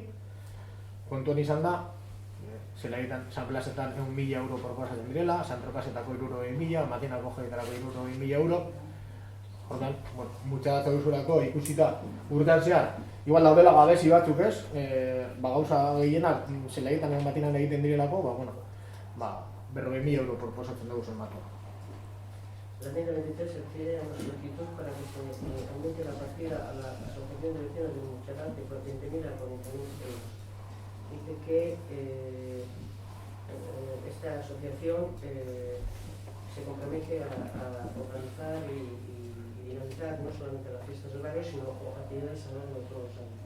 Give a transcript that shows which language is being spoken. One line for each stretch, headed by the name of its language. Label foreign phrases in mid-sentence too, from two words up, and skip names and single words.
Basque: Kontuan izan da, zelaietan, San Blasetan 1.000 euro proposatzen direla, San Trokasetako 20.000, Matinako jaietarako 20.000 euro. Ordan, Muteatza auzorako ikusita urtean zehar, igual daudela gabezi batzuk ez, gauza gehienak zelaietan egon Matinan egiten direlako, 40.000 euro proposatzen dugu zen batua.
Spanish: La enmienda 23 se refiere a una solicitud para que se aumente la partida a la Asociación de Vecinos de Mucharat de 20.000 a 40.000 euros. Dice que esta asociación se compromete a organizar y dinamizar no solamente las fiestas del barrio, sino actividades a lo largo de todos los años.